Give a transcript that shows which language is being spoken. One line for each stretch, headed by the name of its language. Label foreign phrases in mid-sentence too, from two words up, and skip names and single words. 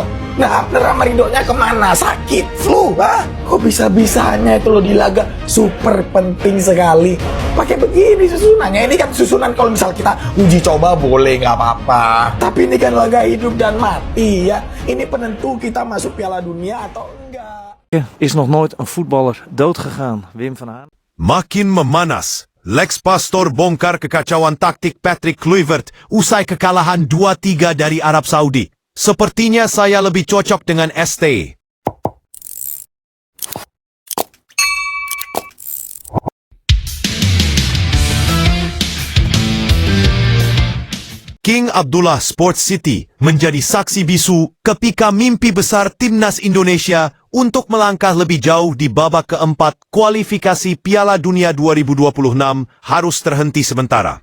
Indonesian: Nah, Hafner sama Ridho-nya kemana? Sakit, flu, Kok bisa-bisanya itu loh di laga super penting sekali pakai begini susunannya. Ini kan susunan kalau misal kita uji coba boleh, nggak apa-apa. Tapi ini kan laga hidup dan mati ya. Ini penentu kita masuk Piala Dunia atau enggak.
Dutch: Is nog nooit een voetballer dood gegaan, Wim van Haan.
Indonesian: Makin memanas, Lex Pastor bongkar kekacauan taktik Patrick Kluivert usai kekalahan 2-3 dari Arab Saudi. Sepertinya saya lebih cocok dengan ST. King Abdullah Sports City menjadi saksi bisu ketika mimpi besar timnas Indonesia untuk melangkah lebih jauh di babak keempat kualifikasi Piala Dunia 2026 harus terhenti sementara.